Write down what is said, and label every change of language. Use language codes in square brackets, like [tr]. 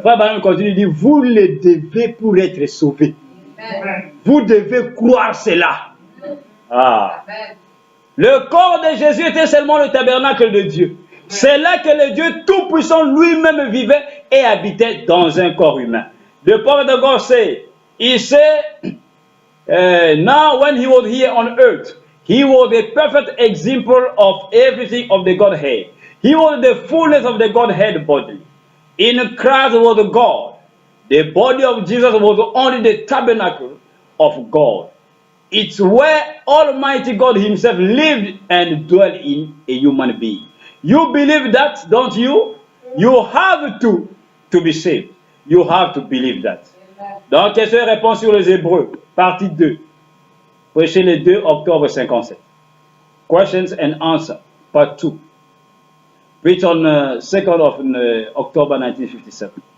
[fr] Frère Branham continue, il dit, vous le devez pour être sauvé. Vous devez croire cela. Ah. Le corps de Jésus était seulement le tabernacle de Dieu. C'est là que le Dieu Tout-Puissant lui-même vivait et habitait dans un corps humain. Le prophète de [en] God say, he said, now when he was here on earth, he was a perfect example of everything of the Godhead. He was the fullness of the Godhead bodily. In Christ was God. The body of Jesus was only the tabernacle of God. It's where Almighty God himself lived and dwelt in a human being. You believe that, don't you? You have to be saved. You have to believe that. [fr] Donc, question et réponse sur les Hébreux, partie 2. Prêché le 2 octobre 57. [en] Questions and answers, part 2. Preached on 2nd of October 1957.